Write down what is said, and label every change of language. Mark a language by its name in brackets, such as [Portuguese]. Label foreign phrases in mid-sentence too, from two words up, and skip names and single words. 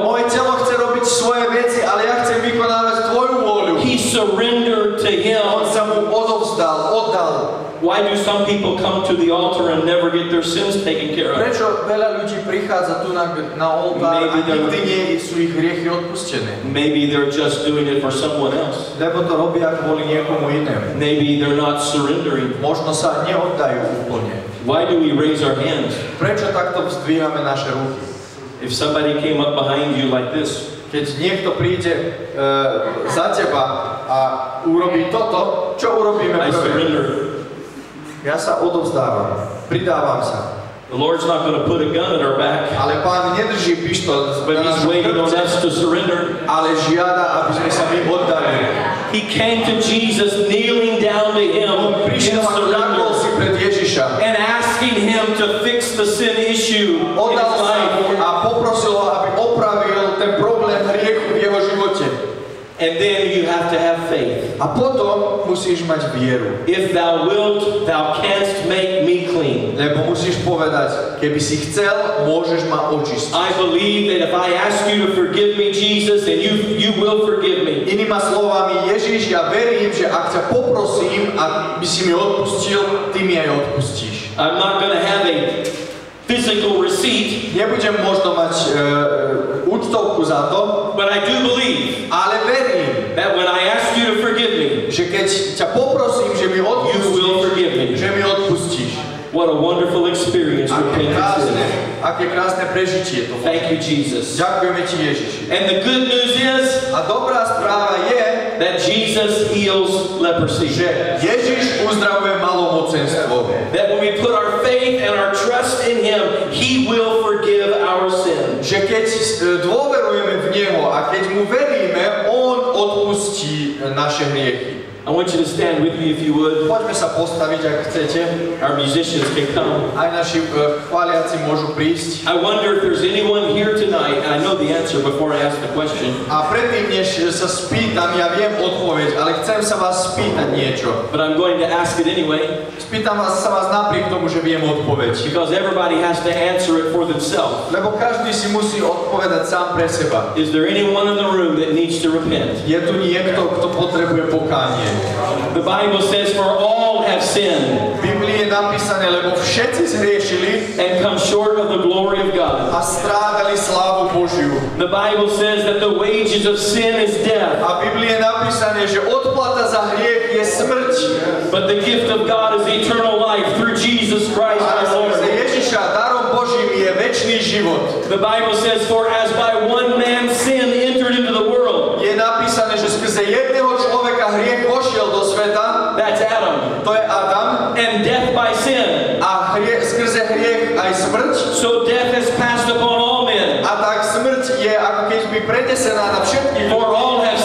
[Slovak] Moje telo chce robiť svoje veci, ale ja chcem vykonávať tvoju vôľu. [English] He surrendered to [Slovak] On [English] him. [Slovak] sa mu odovzdal, oddal. [English] Why do some people come to the altar and never get their sins taken care of? [Slovak] Prečo veľa ľudí prichádza tu na oltár a nikdy nie sú ich hriechy odpustené? [English] Maybe they're just doing it for someone else. [Slovak] Lebo to robia kvôli niekomu inému. [English] Maybe they're not surrendering. [Slovak] Možno sa neoddajú úplne. [English] Why do we raise our hands? [Slovak] Prečo takto vzdvíhame naše ruky? [English] If somebody came up behind you like this, [Slovak] Keď niekto príde za teba a urobí toto, čo urobíme [English] I [Slovak] prvé? [English] surrender. [Slovak] Ja sa odovzdávam, pridávam sa. [English] The Lord's not going to put a gun at our back, [Slovak] Ale Pán nedrží pištol [English] but [Slovak] na [English] He's [Slovak] našom [English] waiting on [Slovak] chrbte, [English] us to surrender. [Slovak] ale žiada, aby sme sa my oddali. [English] He came to Jesus kneeling down to Him [Slovak] On [English] in [Slovak] prišiel a kľakol [English] surrender [Slovak] si pred Ježiša. [English] and asking Him to fix the sin issue in [Slovak] Oddal [English] his [Slovak] sa [English] life. [Slovak] mu a poprosil ho, aby opravil ten problém hriechu v jeho živote. [English] And then you have to have faith. [Slovak] A potom musíš mať vieru. [English] If thou wilt, thou canst make me clean. [Slovak] Lebo musíš povedať, keby si chcel, môžeš ma očistiť. [English] I believe that if I ask you to forgive me, Jesus, and you will forgive me. [Slovak] Inými slovami, Ježiš, ja verím, že ak ťa poprosím, aby si mi odpustil, ty mi aj odpustíš. [English] I'm not going to have a physical receipt, [Slovak] Nebudem možno mať účtovku za to, [English] but I do believe [Slovak] ale verím, [English] that when I ask you to forgive me, [Slovak] že keď ťa poprosím, že mi [English] you will [Slovak] odpustíš, [English] forgive me. [Slovak] že mi odpustíš. [English] What a wonderful experience repentance is. [Slovak] Aké krásne prežitie to. [English] Thank you, Jesus. [Slovak] Ďakujeme ti, Ježiši. [English] And the good news is, [Slovak] A dobrá správa je, [English] that Jesus heals leprosy. [Slovak] že Ježiš uzdravuje malomocenstvo. [English] That when we put our faith and our trust in Him, He will forgive our sin. [Slovak] Že keď dôverujeme v Neho a keď mu veríme, on odpustí naše hriechy. [English] I want you to stand with me if you would. [Slovak] Poďme sa postaviť, ak chcete. [English] Our musicians can come. [Slovak] Aj naši chváliaci môžu prísť. [English] I wonder if there's anyone here tonight, and I know the answer before I ask the question. [Slovak] A predtým, než sa spýtam, ja viem odpoveď, ale chcem sa vás spýtať niečo. [English] But I'm going to ask it anyway. [Slovak] Spýtam sa vás napriek tomu, že viem odpoveď. [English] Because everybody has to answer it for themselves. [Slovak] Lebo každý si musí odpovedať sám pre seba. [English] Is there anyone in the room that needs to repent? [Slovak] Je tu niekto, kto potrebuje pokánie. [English] The Bible says, for all have sinned. [Slovak] V Biblii je napísané, lebo všetci zhriešili [English] and come short of the glory of God. [Slovak] a strádali slávu Božiu. [English] The Bible says that the wages of sin is death. [Slovak] A v Biblii je napísané, že odplata za hriech je smrť. [English] But the gift of God is eternal life through Jesus Christ [Slovak] A [English] our Lord. [Slovak] skrze Ježiša darom Božím je večný život. [English] The Bible says, for as by one man sin entered into the world. [Slovak] Je napísané, že skrze jedného človeka hriech vošiel do sveta. [English] That's Adam. [Slovak] To je Adam. [English] And death by sin. [Slovak] A skrze hriech aj smrť. [English] So death has passed upon all men. [Slovak] A tak smrť je ako keby prenesená na všetkých. [English] For all